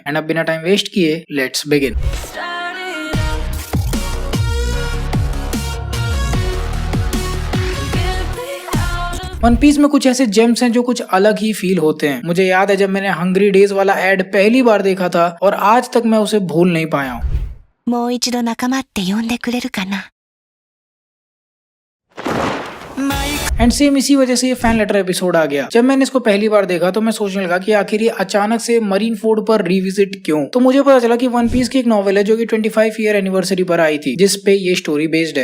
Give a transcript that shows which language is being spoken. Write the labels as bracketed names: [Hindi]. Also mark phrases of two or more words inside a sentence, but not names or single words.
[Hindi] एंड अब बिना [English] time waste [Hindi] किए [English] let's begin. [Hindi] वन पीस में कुछ ऐसे जेम्स हैं जो कुछ अलग ही फील होते हैं। मुझे याद है जब मैंने हंग्री डेज वाला एड पहली बार देखा था और आज तक मैं उसे भूल नहीं पाया हूँ। [Japanese] もう一度仲間って呼んでくれるかな。 [Hindi] एंड सेम इसी वजह से ये [English] fan letter episode [Hindi] आ गया। जब मैंने इसको पहली बार देखा तो मैं सोचने लगा कि आखिर ये अचानक से मरीन फोर्ड पर रिविजिट क्यों। तो मुझे पता चला कि वन पीस की एक नॉवेल है जो कि 25 [English] year anniversary [Hindi] पर आई थी, जिस पे ये [English] story based [Hindi] है।